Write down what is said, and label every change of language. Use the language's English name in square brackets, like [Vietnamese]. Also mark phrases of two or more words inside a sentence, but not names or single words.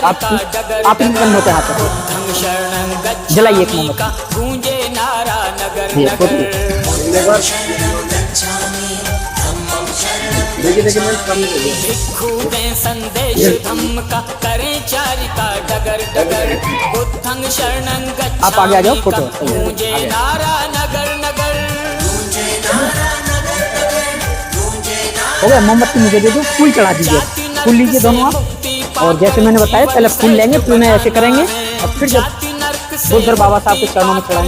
[Hindi] आप इन बंद होते हाथ जलाइए एक मोमबत्ती। देखिए देखिए मैं सामने देखिए। संदेश धम्म का करें चारिका डगर डगर। [Pali] बुद्धं शरणं गच्छामि [Hindi] आप आगे आ जाओ, फोटो नारा नगर नगर। हो गया। मोमबत्ती मुझे दे दो, फूल चढ़ा दीजिए। फूल लीजिए दोनों आप। और जैसे मैंने बताया पहले फूल लेंगे, फिर उन्हें ऐसे करेंगे और फिर जब बुद्धर बाबा साहब के चरणों में चढ़ाएंगे।